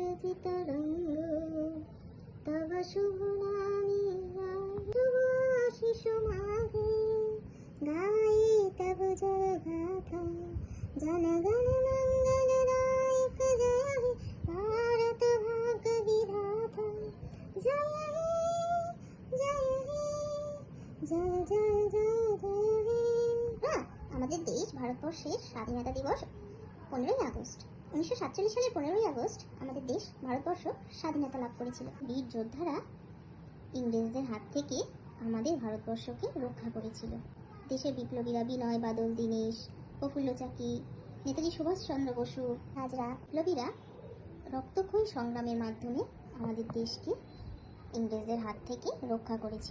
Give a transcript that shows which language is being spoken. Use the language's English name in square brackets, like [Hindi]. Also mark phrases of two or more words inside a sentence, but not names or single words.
[Bangla] তরঙ্গ তব শুভ নামে শিশু মাঘে গায়ে তব জয় গাথা জন গণ মঙ্গলদায়ক জয় হে ভারত ভাগ্য বিধাতা জয় হে জয় হে জয় জয় জয় জয় হে। আমাদের দেশ ভারতবর্ষের স্বাধীনতা দিবস 15ই আগস্ট। 1947 সালের 15ই আগস্ট আমাদের দেশ ভারতবর্ষ স্বাধীনতা লাভ করেছিল। বীর যোদ্ধারা ইংরেজদের হাত থেকে আমাদের ভারতবর্ষকে রক্ষা করেছিল। দেশের বিপ্লবীরা বিনয় বাদল দীনেশ, প্রফুল্ল চাকি, নেতাজি সুভাষচন্দ্র বসু, হাজরা বিপ্লবীরা রক্তক্ষয়ী সংগ্রামের মাধ্যমে আমাদের দেশকে ইংরেজদের হাত থেকে রক্ষা করেছিল।